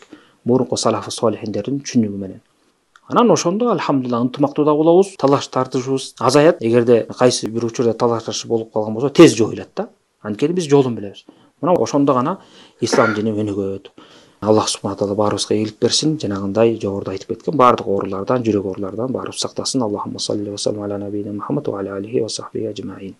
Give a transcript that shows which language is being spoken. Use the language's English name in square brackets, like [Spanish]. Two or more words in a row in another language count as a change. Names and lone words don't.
[Kyrgyz] Мурунку салафы солихиндердин түшүнүгү менен. Анан ошондо альхамдулилlah ынтымактуу да болобуз, талаш тартышыбыз азаят. Эгерде кайсы бир учурда талаш тартыш болуп калган болсо, тез жоюлат да. Анткени биз жолун билебиз. Мына ошондо гана ислам дини өнүгөт. [Arabic] الله سبحانه تعالى [Kyrgyz] баарыбызга ийгилик берсин. Жанагындай жогоруда айтып кеткен бардык оорулардан, жүрөк оорулардан баарыбыз сактасын. [Arabic] اللهم صل و سلم على نبينا محمد و على آله و صحبه أجمعين.